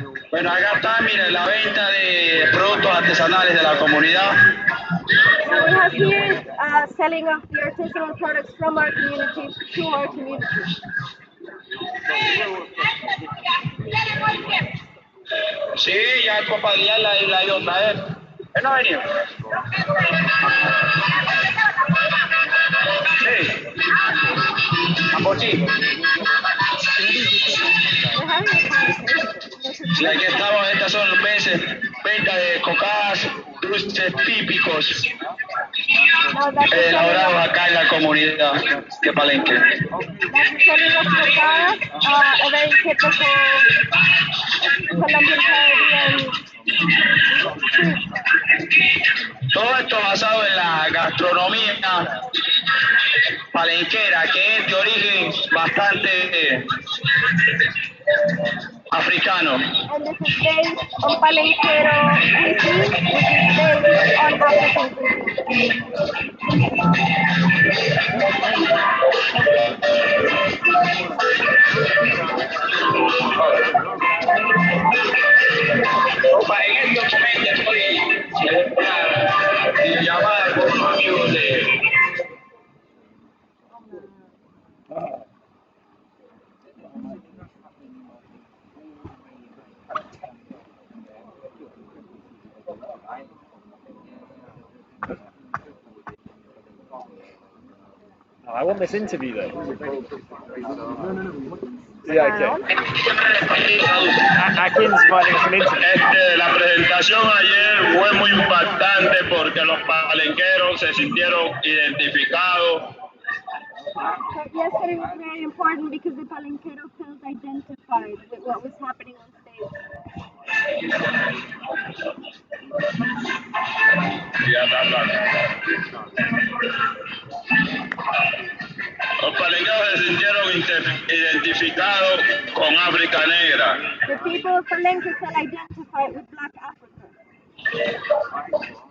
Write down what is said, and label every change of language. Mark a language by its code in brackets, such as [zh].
[es] Bueno, acá está, mire, la venta de productos artesanales de la comunidad. [en] So we have here selling of the artisanal products from our community to our community. [es] Sí, ya el Copa de Día la ha ido a traer. Él no ha venido. Sí. Ambochí. Sí, aquí estamos, estas son venta de cocadas, dulces típicos. elaborados acá en la comunidad de Palenque. [en] That's selling of cocadas, a very typical Colombian Caribbean treat. [es] Todo esto basado en la gastronomía palenquera, que es de origen bastante africano. [en] And this is based on Palenquero cuisine, which is based on African cuisine. [es] Opa, en estos momentos estoy en una videollamada con unos amigos de... [en] I want this interview though. Yeah, okay. Akin's finding us an interview. [es] La presentación ayer fue muy impactante porque los palenqueros se sintieron identificados. [en] Yesterday was very important because the Palenquero felt identified with what was happening on stage. [es] Los palenqueros se sintieron identificados con África Negra. [en] The people of Palenque felt identified with Black Africa.